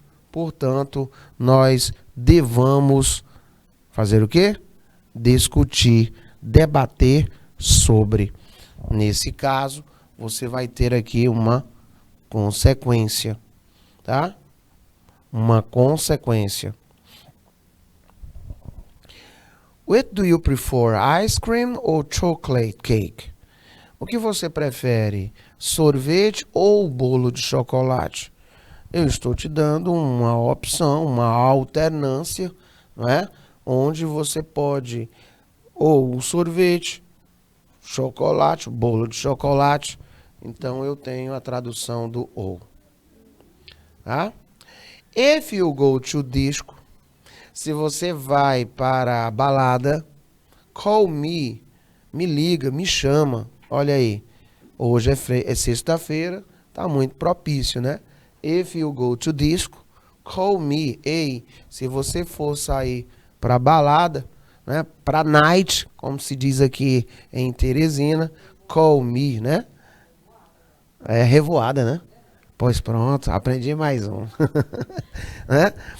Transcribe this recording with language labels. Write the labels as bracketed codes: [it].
[pt] Portanto, nós devamos fazer o quê? Discutir, debater sobre. Nesse caso, você vai ter aqui uma consequência, tá? Uma consequência. [en] What do you prefer, ice cream or chocolate cake? [pt] O que você prefere, sorvete ou bolo de chocolate? Eu estou te dando uma opção, uma alternância, não é? Onde você pode ou o sorvete, chocolate, bolo de chocolate, Então eu tenho a tradução do ou. Tá? [en] If you go to disco, [pt] se você vai para a balada, [en] call me, [pt] me liga, me chama. Olha aí, hoje é sexta-feira, tá muito propício, né? [en] If you go to disco, call me. [pt] Ei, se você for sair para balada, né? Para night, como se diz aqui em Teresina, [en] call me, [pt] né? É revoada, né? Pois pronto, aprendi mais um. Né?